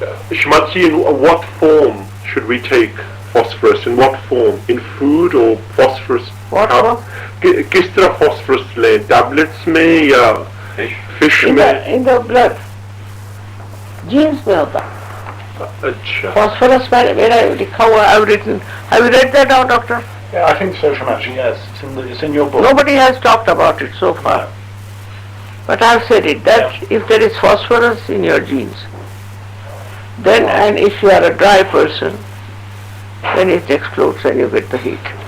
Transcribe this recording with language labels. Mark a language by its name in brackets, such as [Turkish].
[English] Shrimatji, in what form should we take phosphorus? In what form? In food or phosphorus? What form? [Hindi] किस तरह phosphorus लें? Tablets में या fish में? [English] In the blood. [Hindi] Genes में होता है. अच्छा. [English] Phosphorus where I [Hindi] लिखा हुआ, [English] I've written. Have you read that out, doctor? Yeah, I think so, Shamaji, yes. It's in your book. Nobody has talked about it so far. But I've said it, that if there is phosphorus in your genes, then, and if you are a dry person, then it explodes and you get the heat.